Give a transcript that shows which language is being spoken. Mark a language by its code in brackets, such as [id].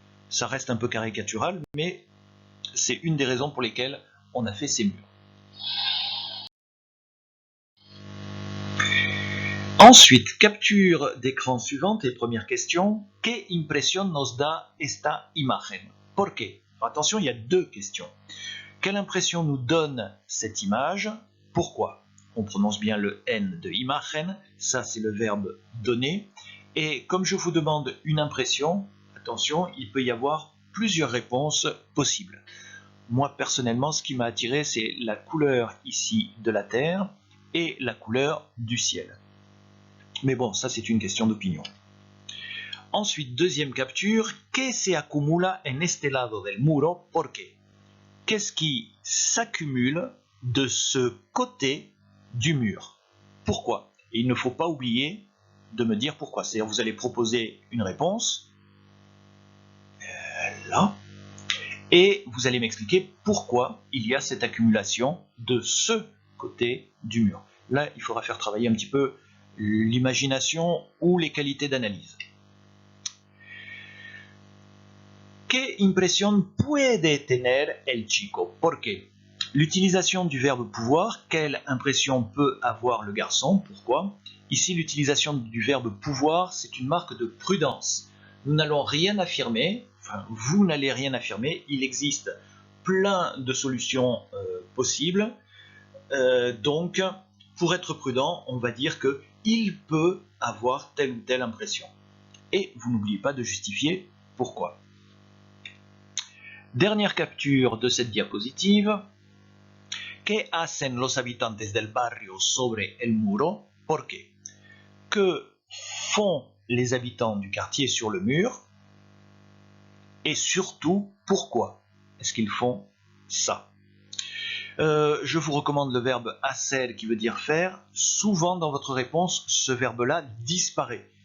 [fr] Ça reste un peu caricatural, mais c'est une des raisons pour lesquelles on a fait ces murs. Ensuite, capture d'écran suivante et première question. [es] ¿Qué impresión nos da esta imagen? ¿Por qué? [fr] Attention, il y a deux questions. Quelle impression nous donne cette image? Pourquoi? On prononce bien le N de imagen, ça c'est le verbe donner. Et comme je vous demande une impression, attention, il peut y avoir plusieurs réponses possibles. Moi personnellement, ce qui m'a attiré, c'est la couleur ici de la terre et la couleur du ciel. Mais bon, ça c'est une question d'opinion. Ensuite, deuxième capture, [es] ¿qué se acumula en este lado del muro? ¿Por qué? [fr] Qu'est-ce qui s'accumule de ce côté du mur? Pourquoi? Et il ne faut pas oublier de me dire pourquoi. C'est-à-dire vous allez proposer une réponse, là, et vous allez m'expliquer pourquoi il y a cette accumulation de ce côté du mur. Là, il faudra faire travailler un petit peu l'imagination ou les qualités d'analyse. [es] ¿Qué impresión puede tener el chico? ¿Por qué? [fr] L'utilisation du verbe pouvoir, quelle impression peut avoir le garçon? Pourquoi? Ici, l'utilisation du verbe pouvoir, c'est une marque de prudence. Nous n'allons rien affirmer, enfin, vous n'allez rien affirmer, il existe plein de solutions possibles. Donc, pour être prudent, on va dire qu'il peut avoir telle ou telle impression. Et vous n'oubliez pas de justifier pourquoi. Dernière capture de cette diapositive. [es] ¿Qué hacen los habitantes del barrio sobre el muro? ¿Por qué? [fr] Que font les habitants du quartier sur le mur? Et surtout, pourquoi est-ce qu'ils font ça? Je vous recommande le verbe hacer qui veut dire faire. Souvent dans votre réponse, ce verbe-là disparaît.